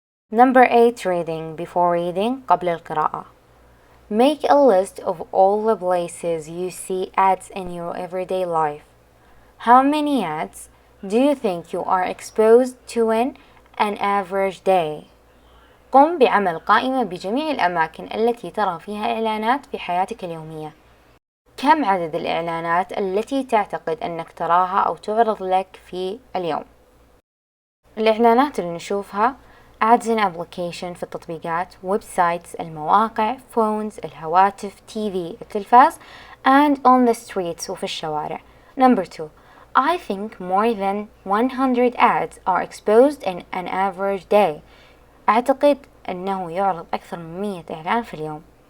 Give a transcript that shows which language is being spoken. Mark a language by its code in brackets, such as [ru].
[en] Number 8, reading. Before reading, [ar] قبل القراءة. [en] Make a list of all the places you see ads in your everyday life. How many ads do you think you are exposed to in an average day? [ar] قم بعمل قائمة بجميع الأماكن التي ترى فيها إعلانات في حياتك اليومية. كم عدد الإعلانات التي تعتقد أنك تراها أو تعرض لك في اليوم؟ الإعلانات اللي نشوفها [en] ads in application [ar] في التطبيقات، ويب سايتس، المواقع، phones، الهواتف، TV، التلفاز [en] and on the streets [ar] وفي الشوارع. [en] Number 2. I think more than 100 ads are exposed in an average day. [ar] أعتقد أنه يعرض أكثر من 100 إعلان في اليوم.